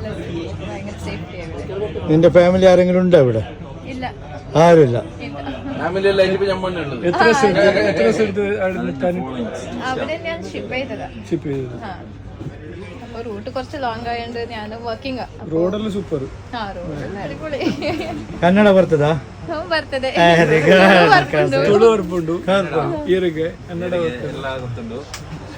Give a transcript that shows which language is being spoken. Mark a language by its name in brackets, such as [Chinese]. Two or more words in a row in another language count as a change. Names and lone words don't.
[Malayalam] നിന്റെ ഫാമിലി ആരെങ്കിലും ഉണ്ടോ ഇവിടെ? ആരുമില്ല. എത്ര സ്ഥലത്ത് ഷിപ്പ് ചെയ്തത്? റൂട്ട് കുറച്ച് ലോങ് ആയതുകൊണ്ട് ഞാൻ വർക്കിംഗ്. റോഡെല്ലാം സൂപ്പർ. [Kannada] ಕನ್ನಡ ಬರ್ತದಾ? ಬರ್ತದೆ. [Tulu] ತುಳು ಬರ್ಪುಂಡು, ಕನ್ನಡ ಎಲ್ಲ ಗೊತ್ತುಂಟು.